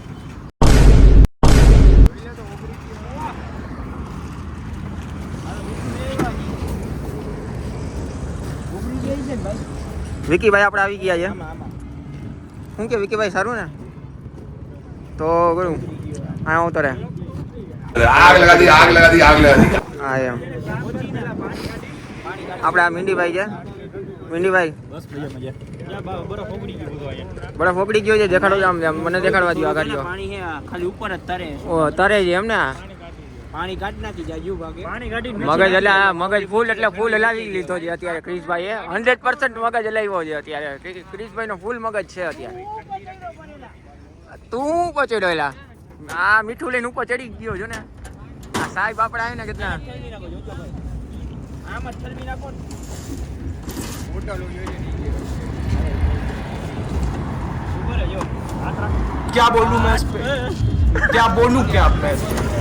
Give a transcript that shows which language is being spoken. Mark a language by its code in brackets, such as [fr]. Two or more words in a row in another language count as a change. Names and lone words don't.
[gu] વિકીભાઈ આપણે આવી ગયા છે. શું કે વિકીભાઈ સારું ને તો કરું હા ઉતરે [hi] आग लगा दी आग लगा दी आग लगा दी [gu] હા એમ આપણે આ મીંડીભાઈ છે મીંડીભાઈ બરફ ઓગળી ગયો છે દેખાડો છે આમ મને દેખાડવા દો આગળ પાણી હે ખાલી ઉપર જ તરે ઓ તરે છે એમ ને પાણી કાઢી નાખી જાજુ ભાગે પાણી કાઢી મગજ એટલે આ મગજ ફૂલ એટલે ફૂલ હલાવી લીધો છે અત્યારે ક્રિશભાઈએ 100% મગજ હલાવ્યો છે અત્યારે ક્રિશભાઈ નો ફૂલ મગજ છે અત્યારે. તું પહોંચ્યો એલા આ મીઠું લઈને ઉપર ચડી ગયો છો ને આ સાહેબ આપણે આવે ને કેટલા આમ જ થલવી નાખો ને. [hi] क्या बोलूं मैं इस पे क्या बोलूं क्या मैं इस पे